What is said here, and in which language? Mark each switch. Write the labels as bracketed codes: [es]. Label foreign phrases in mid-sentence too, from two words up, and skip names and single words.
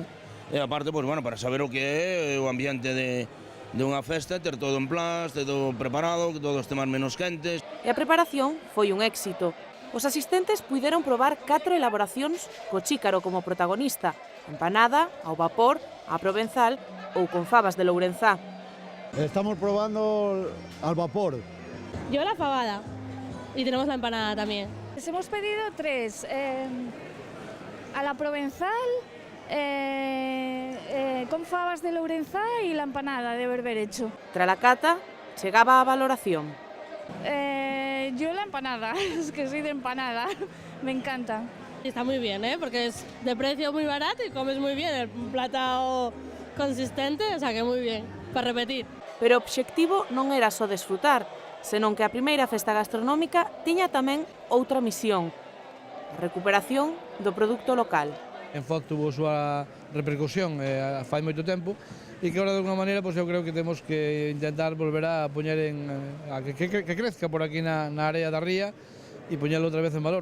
[gl] E aparte, pois, bueno, para saber o que é o ambiente de unha festa, ter todo en plan, ter todo preparado, que todos temas menos quentes. E a preparación foi un éxito. Os asistentes puideron probar 4 elaboracións co chícaro como protagonista: empanada, ao vapor, a provenzal ou con fabas de Lourenzá. [es] Estamos probando al vapor. Yo la fabada y tenemos la empanada también. Les hemos pedido 3, a la provenzal, con fabas de Lourenzá y la empanada de berberecho. [gl] Tra la cata, chegaba a valoración. [es] Yo la empanada, es que soy de empanada, me encanta. Y está muy bien, porque es de precio muy barato y comes muy bien, un plato consistente, o sea que muy bien, para repetir. [gl] Pero o obxectivo non era só desfrutar, senón que a primeira festa gastronómica tiña tamén outra misión: a recuperación do produto local. En Foz tuvo súa repercusión fai moito tempo e que agora de alguna maneira eu creo que temos que intentar volver a poñer a que crezca por aquí na área da ría e poñelo outra vez en valor.